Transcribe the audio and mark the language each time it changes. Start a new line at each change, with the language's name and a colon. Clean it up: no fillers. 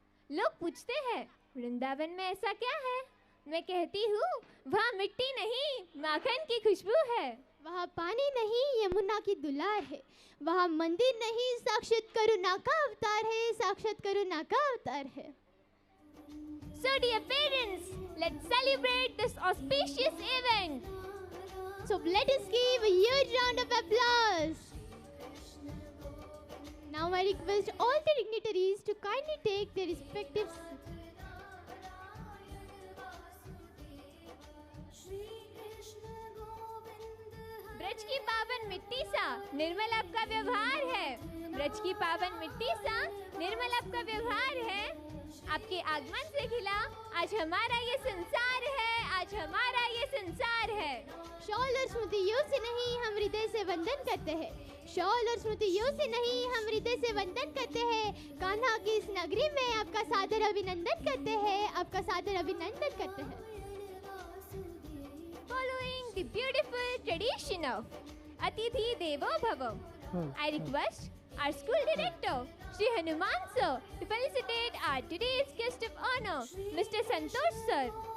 Hindi: लोग पूछते हैं वृंदावन में ऐसा क्या है, मैं कहती हूँ वहाँ मिट्टी नहीं माखन की खुशबू है, वहाँ पानी नहीं यमुना की दुलार है, वहाँ मंदिर नहीं साक्षात करुणा का अवतार है, साक्षात करुणा का अवतार है।
English: So dear parents, let's celebrate this auspicious event. So let us give a huge round of applause. Now I request all the dignitaries to kindly take their respective
Hindi: Braj की पावन मिट्टी सा निर्मल आपका व्यवहार है। ब्रज की पावन मिट्टी सा निर्मल आपका व्यवहार है। आपके आगमन से खिला आज हमारा ये संसार है, आज हमारा ये संसार है। शॉल और स्मृतियों से नहीं हम हृदय से वंदन करते हैं। शॉल और स्मृतियों से नहीं हम हृदय से वंदन करते हैं। कान्हा की इस नगरी में आपका सादर अभिनंदन करते हैं, आपका सादर अभिनंदन करते हैं।
English: Following the beautiful tradition of Atithi Devo Bhava, I request our school director, Shri Hanuman sir, to felicitate our today's guest of honor, Mr. Santosh sir.